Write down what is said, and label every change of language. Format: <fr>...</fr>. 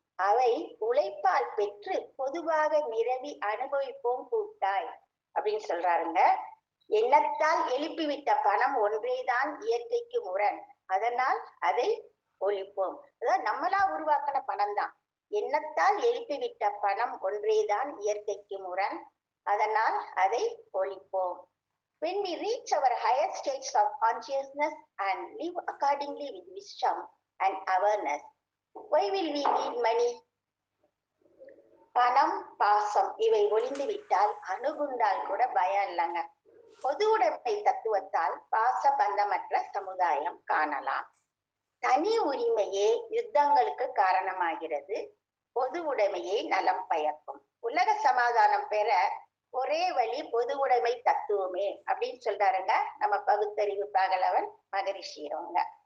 <ta>அவை உழைப்பால் பெற்று பொதுவாக நிரவி அனுபவிப்போம் கூட்டாய் அப்படின்னு சொல்றாருங்க. எண்ணத்தால் எழுப்பிவிட்ட பணம் ஒன்றேதான் இயற்கைக்கு முரண். அதனால் அதை ஒழிப்போம். அதாவது நம்மளா உருவாக்கின பணம் தான். எண்ணத்தால் எழுப்பிவிட்ட பணம் ஒன்றேதான் இயற்கைக்கு முரண். அதனால் அதை ஒழிப்போம்.</ta> <en>When we reach our higher states of consciousness and live accordingly with wisdom and awareness, why will we need money?</en> <ta>பணம், பாசம் இவை ஒளிந்து விட்டால் அணுகுண்டால் கூட பயம் இல்லைங்க. பொது உடைமை தத்துவத்தால் பாச பந்தமற்ற சமுதாயம் காணலாம். தனி உரிமையே யுத்தங்களுக்கு காரணமாகிறது. பொது உடைமையே நலம் பயக்கும். உலக சமாதானம் பெற ஒரே வழி பொது உடைமை தத்துவமே அப்படின்னு சொல்றாருங்க நம்ம பகுத்தறிவு பகலவன் மகரிஷியவங்க.</ta>